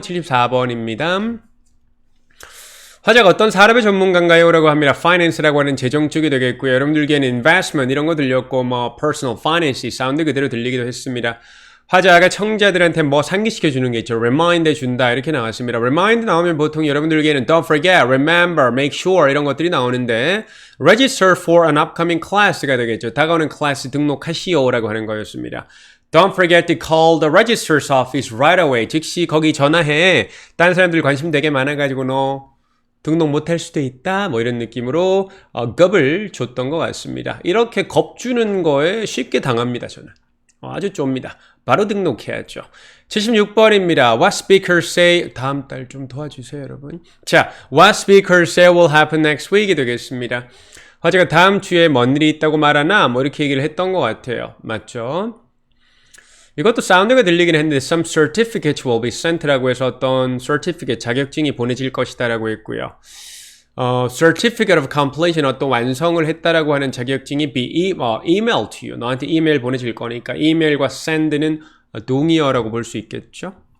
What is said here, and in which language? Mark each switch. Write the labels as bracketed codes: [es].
[ko] 74번입니다. 화제가 어떤 산업의 전문가인가요? 라고 합니다. finance라고 하는 재정 쪽이 되겠고요. 여러분들께는 investment 이런 거 들렸고 뭐 personal finance 사운드 그대로 들리기도 했습니다. 화자가 청자들한테 뭐 상기시켜 주는 게 있죠. remind 해준다 이렇게 나왔습니다. remind 나오면 보통 여러분들에게는 [en] don't forget, remember, make sure [ko] 이런 것들이 나오는데 [en] register for an upcoming class [ko] 가 되겠죠. 다가오는 클래스 등록하시오라고 하는 거였습니다. [en] Don't forget to call the registrar's office right away. [ko] 즉시 거기 전화해. 다른 사람들 관심 되게 많아가지고 너 등록 못할 수도 있다 뭐 이런 느낌으로 겁을 줬던 것 같습니다. 이렇게 겁 주는 거에 쉽게 당합니다. 저는 아주 좁니다. 바로 등록해야죠. 76번입니다. [en] What speakers say [ko] 다음 달 좀 도와주세요 여러분. [en] 자, What speakers say will happen next week이 [ko] 되겠습니다. 화제가 다음 주에 뭔 일이 있다고 말하나 뭐 이렇게 얘기를 했던 것 같아요. 맞죠? 이것도 사운드가 들리긴 했는데 [en] some certificates will be sent [ko] 라고 해서 어떤 certificate 자격증이 보내질 것이다라고 했고요. [en] certificate of completion [ko] 어떤 완성을 했다라고 하는 자격증이 [en] be email to you [ko] 너한테 이메일 보내질 거니까 이메일과 send는 동의어라고 볼 수 있겠죠.